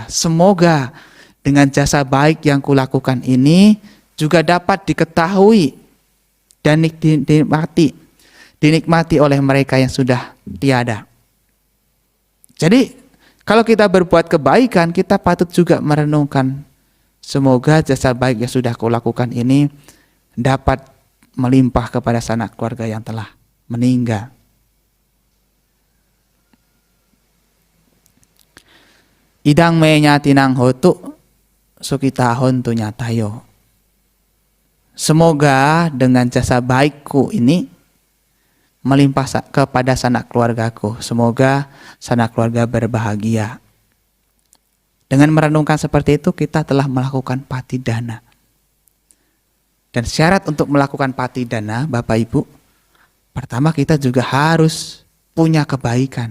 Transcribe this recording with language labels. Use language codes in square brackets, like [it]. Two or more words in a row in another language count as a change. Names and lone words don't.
[id] Semoga dengan jasa baik yang kulakukan ini juga dapat diketahui dan dinikmati oleh mereka yang sudah tiada. Jadi kalau kita berbuat kebaikan, kita patut juga merenungkan semoga jasa baik yang sudah kulakukan ini dapat melimpah kepada sanak keluarga yang telah meninggal. [pi] Idang me nyatinang hotu sukitahon tu nyatayo. [id] Semoga dengan jasa baikku ini melimpah kepada sanak keluargaku. Semoga sanak keluarga berbahagia. Dengan merenungkan seperti itu, kita telah melakukan patidana. Dan syarat untuk melakukan patidana, Bapak Ibu, pertama kita juga harus punya kebaikan.